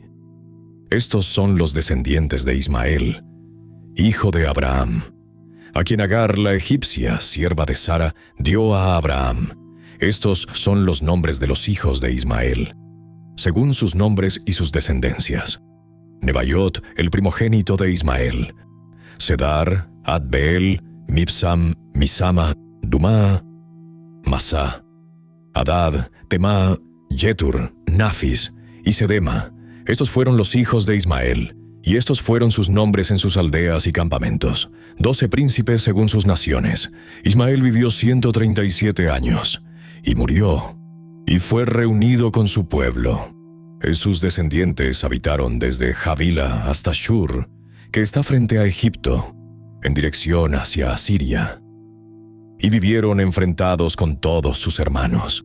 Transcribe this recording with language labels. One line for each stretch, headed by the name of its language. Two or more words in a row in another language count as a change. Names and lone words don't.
Spanish: Estos son los descendientes de Ismael, hijo de Abraham, a quien Agar la egipcia, sierva de Sara, dio a Abraham. Estos son los nombres de los hijos de Ismael, según sus nombres y sus descendencias: Nebaiot, el primogénito de Ismael; Sedar, Adbeel, Mibsam, Misama, Dumá, Masá, Hadad, Temá, Jetur, Nafis y Sedema. Estos fueron los hijos de Ismael, y estos fueron sus nombres en sus aldeas y campamentos, 12 príncipes según sus naciones. Ismael vivió 137 años, y murió, y fue reunido con su pueblo. Sus descendientes habitaron desde Javila hasta Shur, que está frente a Egipto, en dirección hacia Asiria, y vivieron enfrentados con todos sus hermanos.